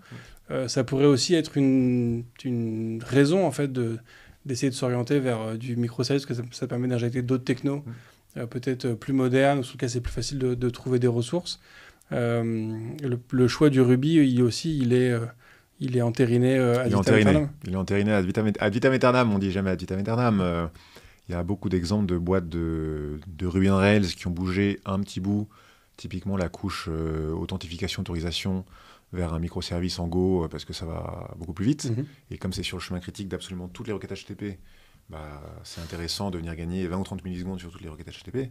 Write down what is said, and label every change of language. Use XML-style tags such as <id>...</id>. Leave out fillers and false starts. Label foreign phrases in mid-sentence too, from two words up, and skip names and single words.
<fr>Ça pourrait aussi être une raison en fait d'essayer de s'orienter vers du microservice, parce que ça permet d'injecter d'autres technos, peut-être plus modernes, sur lesquels c'est plus facile de trouver des ressources. Le choix du Ruby, il est entériné</fr> <la>ad vitam aeternam.</la> <fr>Il est entériné</fr> <la>ad vitam aeternam,</la> <fr>on dit jamais</fr> <la>ad vitam aeternam.</la> <fr>Il y a beaucoup d'exemples de boîtes de Ruby on Rails qui ont bougé un petit bout, typiquement la couche authentification, autorisation, vers un microservice en Go, parce que ça va beaucoup plus vite. Et comme c'est sur le chemin critique d'absolument toutes les requêtes HTTP, c'est intéressant de venir gagner 20 ou 30 millisecondes sur toutes les requêtes HTTP.</fr>